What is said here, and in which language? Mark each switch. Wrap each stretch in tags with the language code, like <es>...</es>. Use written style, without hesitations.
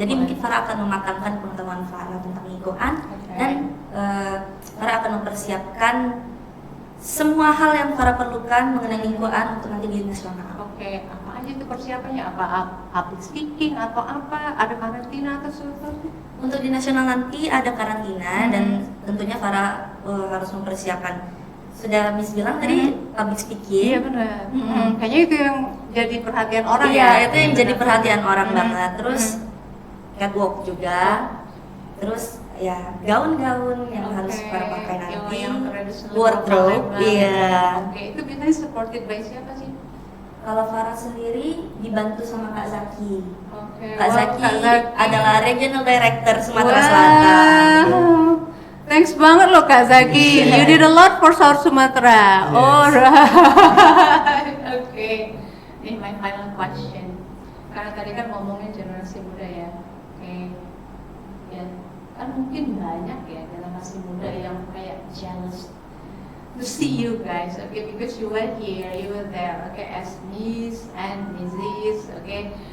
<id>Jadi mungkin Farah akan mematangkan pengetahuan Farah tentang lingkungan, dan Farah akan mempersiapkan semua hal yang Farah perlukan mengenai lingkungan untuk nanti di nasional. Oke, apa aja tuh persiapannya? Apa public speaking atau apa? Ada karantina atau sesuatu? Untuk di nasional nanti ada karantina, dan tentunya Farah harus mempersiapkan. Sudah Miss bilang tadi public speaking. Iya benar. Kayaknya itu yang jadi perhatian orang Iya, ya. itu yang jadi perhatian orang banget. Terus catwalk juga. Terus ya gaun-gaun yang harus Farah pakai nanti. Yang tradisional</id> <en>Wardrobe,</en> <id>Palembang. iya. Oke, itu biasanya</id> <en>supported by</en> <id>siapa sih? Kalau Farah sendiri dibantu sama Kak Zaki. Oke. Kak wow, Zaki Kak Zaki. adalah Regional Director Sumatera Wow. Selatan. Thanks banget loh Kak Zaki.</id> <en>You did a lot for South Sumatra. Yes. Alright. Oke. Ini my final question.</en> <id>Karena tadi kan ngomongin generasi muda ya. Oke. Ya, kan mungkin banyak ya generasi muda yang kayak</id> <en>jealous to see you guys, okay, because you were here, you were there, okay, as Miss and Mrs, okay.</en>